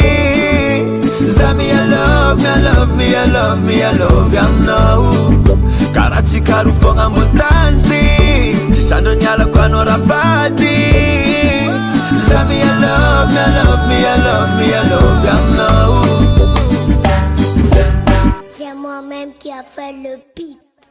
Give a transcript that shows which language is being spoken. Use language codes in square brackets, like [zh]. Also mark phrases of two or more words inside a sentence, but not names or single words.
[mg] Za me [en] I love you [mg] aminao. Karatsika roa fogna ambony tany ty, tsy sandro nialako anao rafady. Za me [en] I love you [mg] aminao. [fr] C'est moi-même qui a fait le beat.